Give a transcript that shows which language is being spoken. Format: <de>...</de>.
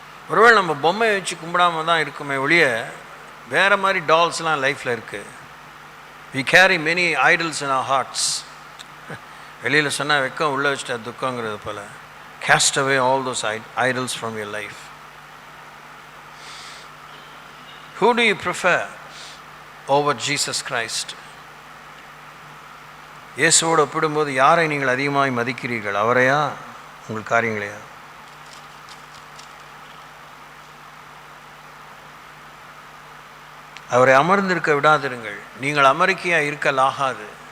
<ta>ஒருவேளை நம்ம பொம்மையை வச்சு கும்பிடாமல் தான் இருக்குமே ஒழிய வேறு மாதிரி டால்ஸ்லாம் லைஃப்பில் இருக்குது.</ta> <en>We carry many idols in our hearts.</en> <ta>வெளியில் சொன்னால் வெக்கம் உள்ளே வச்சுட்டா துக்கங்கிறது போல்.</ta> <en>Cast away all those idols from your life. Who do you prefer over Jesus Christ?</en> <ta>இயேசுவோடு ஒப்பிடும்போது யாரை நீங்கள் அதிகமாக மதிக்கிறீர்கள்? அவரையா உங்கள் காரியங்களையா? அவரை அமர்ந்திருக்க விடாதிருங்கள். நீங்கள் அமெரிக்கையாக இருக்கலாகாது.</ta>